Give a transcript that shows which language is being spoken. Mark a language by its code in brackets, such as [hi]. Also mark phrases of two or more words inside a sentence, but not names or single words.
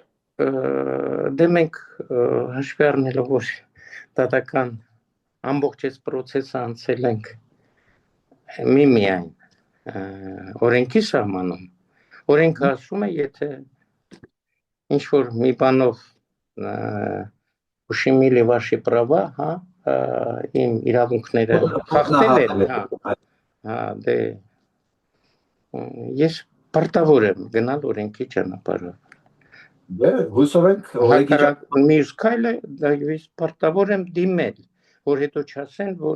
[hy] Դե մենք հաշվի առնելով, որ դատական ամբողջ այս process-ը անցել ենք միայն օրենքի սահմանում, օրենքը ասում է, եթե ինչ-որ մի բանով [ru] ущемили ваши права, [hy] հա, իմ իրավունքները խախտել են, հա, դե ես պարտավոր եմ գնալ օրենքի ճանապարհով։ Դե հույսով ենք օրեկի Հակառակ մյուս քայլը դա ես պարտավոր եմ դիմել, որ հետո չասեն, որ